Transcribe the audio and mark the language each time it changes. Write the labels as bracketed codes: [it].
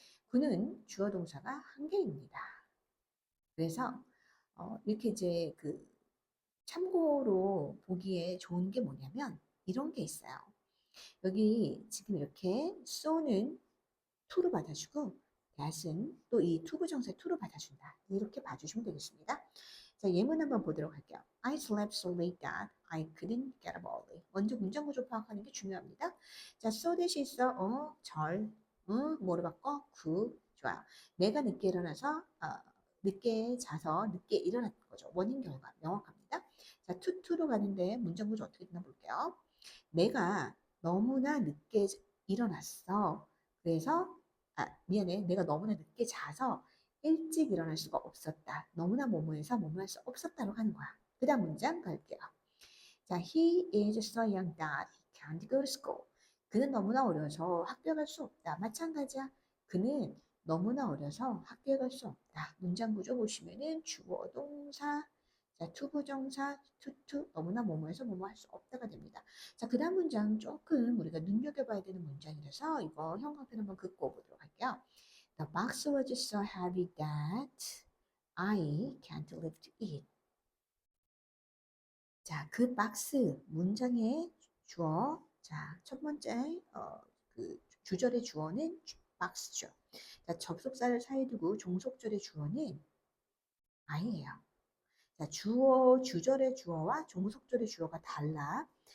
[ko] 그는 주어 동사가 한 개입니다. 그래서 이렇게 이제 그 참고로 보기에 좋은 게 뭐냐면 이런 게 있어요. 여기 지금 이렇게 so는 to로 받아주고 that은 또 이 투부정사 to로 받아준다. 이렇게 봐주시면 되겠습니다. 자, 예문 한번 보도록 할게요. [en] I slept so late that I couldn't get up early. [ko] 먼저 문장 구조 파악하는 게 중요합니다. 자, so that이 있어. 뭐로 바꿔? 좋아요. 내가 늦게 일어나서, 늦게 자서 늦게 일어났던 거죠. 원인 결과 명확합니다. 자, 투로 가는데 문장 구조 어떻게 되나 볼게요. 내가 너무나 늦게 일어났어. 그래서 미안해. 내가 너무나 늦게 자서 일찍 일어날 수가 없었다. 너무나 뭐뭐해서 뭐뭐할 수 없었다고 하는 거야. 그 다음 문장 갈게요. [en] 자, he is so young that he can't go to school. [ko] 그는 너무나 어려서 학교에 갈 수 없다. 마찬가지야. 그는 너무나 어려서 학교에 갈 수 없다. 문장 구조 보시면은 주어 동사, 자, 투부정사, 투, 너무나 뭐뭐해서 뭐뭐 할 수 없다가 됩니다. 자, 그 다음 문장 조금 우리가 눈여겨봐야 되는 문장이라서 이거 형광펜 한번 긋고 보도록 할게요. [en] The box was so heavy that I can't lift it. [ko] 자, 그 박스 문장의 주어. 자, 첫 번째 그 주절의 주어는 박스죠. 자, 접속사를 사이에 두고 종속절의 주어는 I예요. 자, 주어, 주절의 주어와 종속절의 주어가 달라.